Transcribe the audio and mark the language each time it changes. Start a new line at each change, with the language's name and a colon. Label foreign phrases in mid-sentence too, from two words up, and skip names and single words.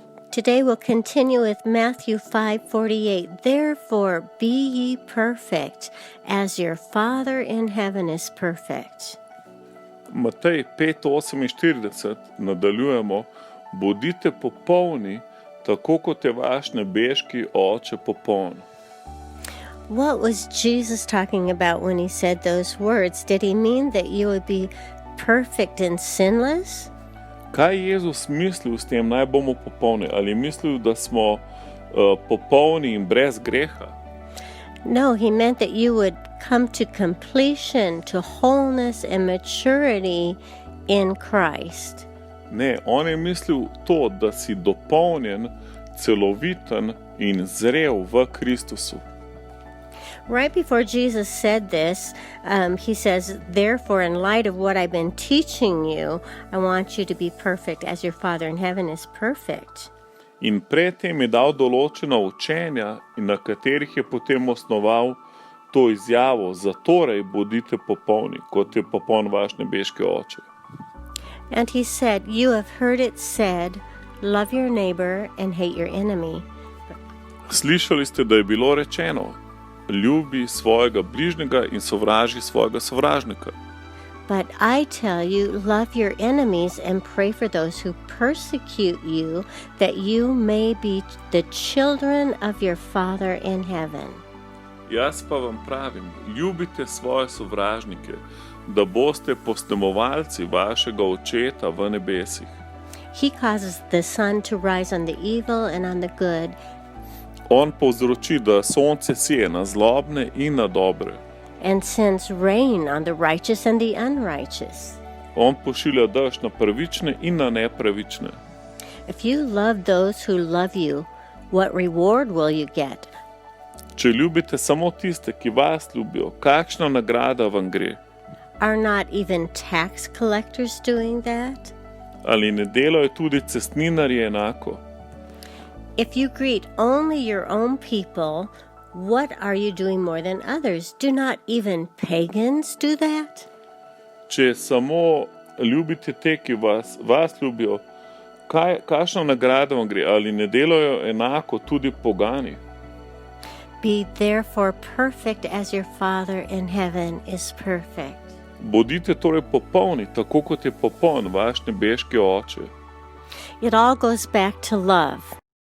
English: Today we'll continue with Matthew 5:48. Therefore be ye perfect, as your Father in heaven is perfect.
Slovenian: Matej 5:48 nadaljujemo, bodite popolni, tako kot je vaš nebeški Oče popoln.
English: What was Jesus talking about when he said those words? Did he mean that you would be perfect and sinless?
Slovenian: Kaj je Jezus mislil s tem, naj bomo popolni? Ali je mislil, da smo popolni in brez greha?
English: No, he meant that you would come to completion, to wholeness and maturity in Christ.
Slovenian: Ne, on je mislil to, da si dopolnjen, celoviten in zrel v Kristusu.
English: Right before Jesus said this, he says, therefore, in light of what I've been teaching you, I want you to be perfect as your Father in heaven is perfect.
Slovenian: In predtem je dal določena učenja, in na katerih je potem osnoval to izjavo, zatorej bodite popolni, kot je popoln vaš nebeški Oče.
English: And he said, you have heard it said, love your neighbor and hate your enemy.
Slovenian: Slišali ste, da je bilo rečeno, ljubi svojega bližnjega in sovraži svojega sovražnika.
English: But I tell you, love your enemies and pray for those who persecute you, that you may be the children of your Father in heaven.
Slovenian: Jaz pa vam pravim, ljubite svoje sovražnike, da boste posnemovalci vašega Očeta v nebesih.
English: He causes the sun to rise on the evil and on the good.
Slovenian: On povzroči, da sonce sije na zlobne in na dobre.
English: And sends rain on the righteous and the unrighteous.
Slovenian: On pošilja dež na pravične in na nepravične.
English: If you love those who love you, what reward will you get?
Slovenian: Če ljubite samo tiste, ki vas ljubijo, kakšna nagrada vam gre?
English: Are not even tax collectors doing that?
Slovenian: Ali ne delajo tudi cestninarji enako?
English: If you greet only your own people, what are you doing more than others? Do not even pagans do that?
Slovenian: Če samo ljubite te, ki vas ljubijo, kakšna nagrada vam gre? Ali ne delajo enako tudi pogani?
English: Be therefore perfect as your Father in heaven is perfect.
Slovenian: Bodite torej popolni, tako kot je popoln vaš nebeški Oče.
English: It all goes back to love.